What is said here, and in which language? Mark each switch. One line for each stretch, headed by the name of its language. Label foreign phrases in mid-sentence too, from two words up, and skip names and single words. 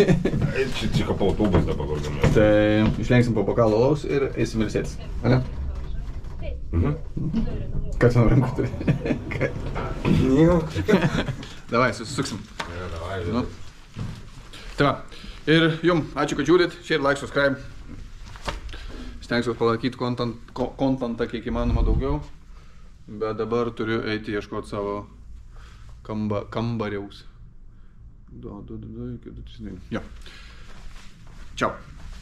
Lithuanian: Čia kaip autobus dabar organizuoja. Tai išlenksim po bokalą alaus ir eisim ilsėtis. Ane? Ką ten rankų turi? Davai, susisuksim. Nu. Tai va. Ir jum, ačiū, kad žiūrit.
English: Share, like, subscribe.
Lithuanian: Stengsiuos palaikyti kontentą kiek įmanoma daugiau. Bet dabar turiu eiti ieškoti savo kambariaus. Jo. Čiau.